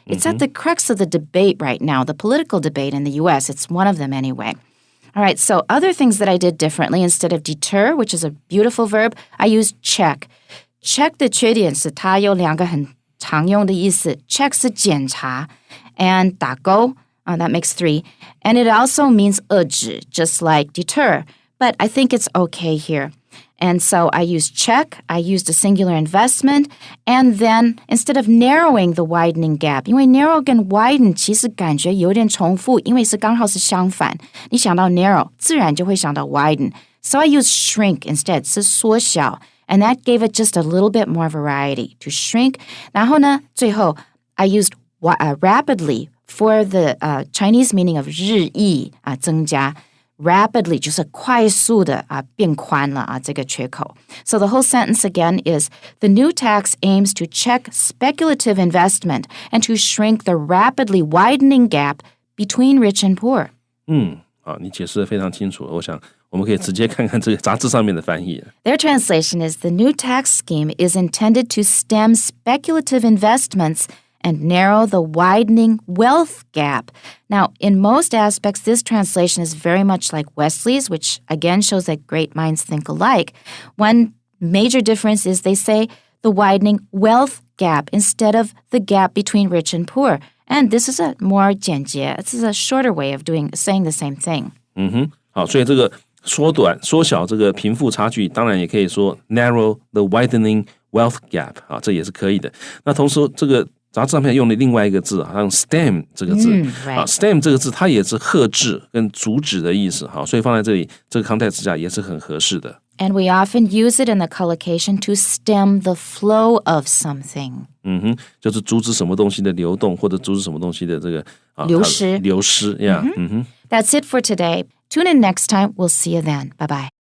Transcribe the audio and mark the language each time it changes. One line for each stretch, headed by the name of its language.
English: It's at the crux of the debate right now, the political debate in the U.S. It's one of them anyway. All right, so other things that I did differently, instead of deter, which is a beautiful verb, I used check.
Chinese: Check 的缺点是它有两个很常用的意思.
English: Check 是检查 and 打勾, that makes 3. And it also means 遏制, just like deter. But I think it's okay here. And so I used check, I used a singular investment, and then instead of narrowing the widening gap, 因为 narrow 跟 widen 其实感觉有点重复，因为是刚好是相反。
Chinese: 你想到 narrow, 自然就会想到 widen.
English: So I used shrink instead, 是缩小, and that gave it just a little bit more variety to shrink. 然后呢，最后 I used rapidly for the Chinese meaning of 日益增加。
Chinese: Rapidly 就是快速的变宽了这个缺口.
English: So the whole sentence again is, the new tax aims to check speculative investment and to shrink the rapidly widening gap between rich and poor.
Chinese: 好，你解释得非常清楚，我想我们可以直接看看这个杂志上面的翻译。
English: Their translation is, the new tax scheme is intended to stem speculative investments and narrow the widening wealth gap. Now, in most aspects, this translation is very much like Wesley's, which again shows that great minds think alike. One major difference is they say the widening wealth gap instead of the gap between rich and poor. And this is a more 简洁, this is a shorter way of saying the same thing.
Chinese: 好，所以这个缩小这个贫富差距，当然也可以说 narrow the widening wealth gap 这也是可以的。那同时这个杂志上面用了另外一个字，好像 STEM 这个字，STEM 这个字它也是遏制跟阻止的意思，所以放在这里这个 context 之下也是很合适的。
English: And we often use it in the collocation to stem the flow of something.
Chinese: 就是阻止什么东西的流动，或者阻止什么东西的这个流失
English: ，yeah. That's it for today. Tune in next time. We'll see you then. Bye-bye.